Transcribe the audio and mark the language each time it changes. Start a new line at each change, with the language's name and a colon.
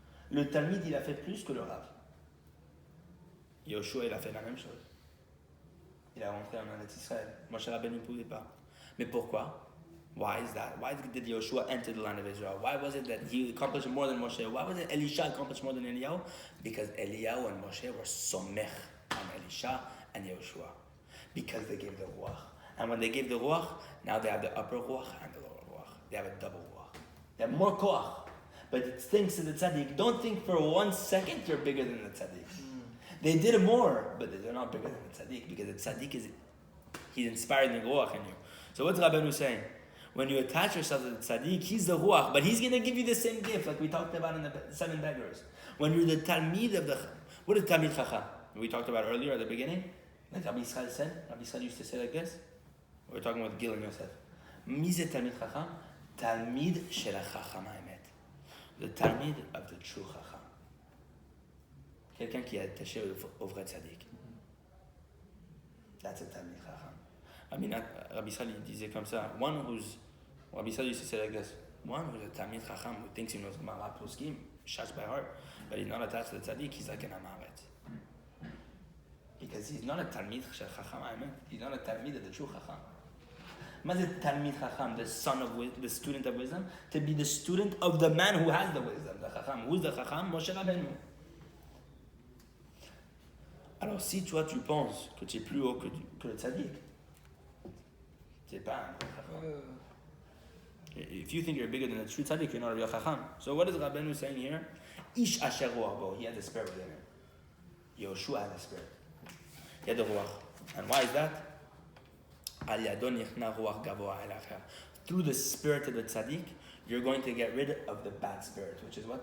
French: Le Talmid, il a fait plus que le Rav. Yoshua, il a fait la même chose. Il a rentré en Eretz Israël. Moshe Rabbeinu ne pouvait pas. Mais pourquoi?
English: Why is that? Why did Yoshua enter the land of Israel? Why was it that he accomplished more than Moshe? Why was it Elisha accomplished more than Eliyahu? Because Eliyahu and Moshe were somech on Elisha and Yoshua. Because they gave the ruach. And when they gave the ruach, now they have the upper ruach and the lower ruach. They have a double ruach. They have more koach. But it thinks to the tzaddik, don't think for 1 second you're bigger than the tzaddik. They did more, but they're not bigger than the tzaddik. Because the tzaddik he's inspired the ruach in you. So what's Rabeinu saying? When you attach yourself to the tzaddik, he's the ruach, but he's going to give you the same gift like we talked about in the 7 beggars. When you're the talmid of the... What is talmid chacham? We talked about earlier at the beginning. Like Rabbi Israel said. Rabbi Israel used to say like this. We're talking about Gil and Yosef.
Hebrew: Mi ze talmid chacham? Talmid shel chacham ha'emet.
English: The talmid of the true chacham.
French: Quelqu'un qui est attaché au vrai tzaddik.
English: That's a talmid chacham. I mean, Rabbi Israel
French: disait comme ça.
English: Rabbi Israel used to say like this. One who's a talmid chacham who thinks he knows Gemara Poskim, shas by heart, but he's not attached to the tzaddik, he's like an amaret. Because he's not a talmid shel chacham ha'emet. He's not a talmid of the true chacham. What is talmid chacham? The son of the student of wisdom, to be the student of the man who has the wisdom, the chacham. Who's the chacham? Moshe Rabeinu.
French: Alors si toi tu penses que tu es plus haut que le tzaddik, t'es pas un vrai chacham.
English: If you think you're bigger than the true tzaddik, you're not a real chacham. So what is Rabeinu saying here? Ish asher ruach bo. He has the spirit within him. Yoshua has the spirit. He had the ruach. And why is that?
Hebrew: Al yadon yichna ruach gavoa el acher.
English: Through the spirit of the tzaddik, you're going to get rid of the bad spirit, which is what?